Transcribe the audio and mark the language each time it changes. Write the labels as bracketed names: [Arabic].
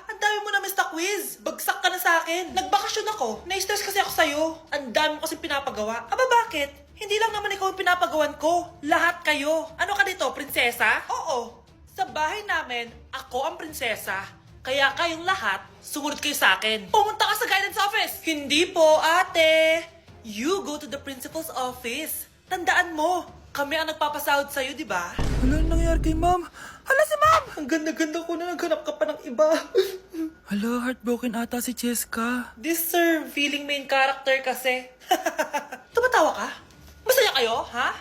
[Filipino] Ang dami mo na miss na quiz. Bagsak ka na sa akin. Nagbakasyon ako. Na-stress kasi ako sa'yo. Ang dami mo kasi pinapagawa. Bakit? Hindi lang naman ikaw ang pinapagawan ko. Lahat kayo. Ano ka dito, prinsesa? Oo. Sa bahay namin, ako ang prinsesa. Kaya kayong lahat, sumunod kayo sa akin. Pumunta ka sa guidance office. Hindi po, ate. [English] You go to the principal's office. [Filipino] Tandaan mo, kami ang nagpapasahod sa'yo, di ba? Ano nangyari kay ma'am? Hala si ma'am! Ang ganda-ganda ko na naghanap ka pa ng iba. Hala, heartbroken ata si Cheska. [English] This sir, feeling main character [Filipino] kasi. Tumatawa ka? Masaya kayo, ha?